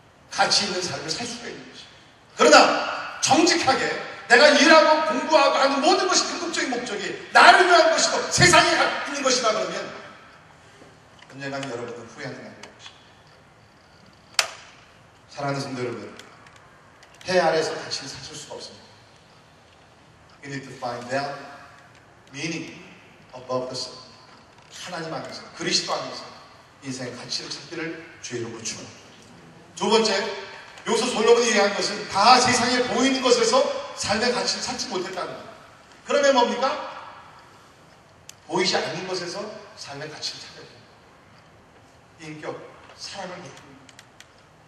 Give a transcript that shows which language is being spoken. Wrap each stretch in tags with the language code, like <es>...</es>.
<ko>가치 있는 삶을 살 수가 있는 것입니다. 그러나 정직하게 내가 일하고 공부하고 하는 모든 것이 궁극적인 목적이 나를 위한 것이고 세상에 있는 것이다 그러면 언젠가는 여러분은 후회하는 날이 올 것입니다. 사랑하는 성도 여러분, 해 아래서 같이 사실 수가 없습니다.</ko> <en>We need to find value, meaning above the sun.</en> <ko>하나님 안에서, 그리스도 안에서 인생의 가치를 찾기를 주의 이름으로 축원합니다. 두 번째, 여기서 솔로몬이 얘기한 것은 다 세상에 보이는 것에서 삶의 가치를 찾지 못했다는 겁니다. 그러면 뭡니까? 보이지 않는 것에서 삶의 가치를 찾아야 됩니다. 인격, 사랑을 베풉니다.</ko>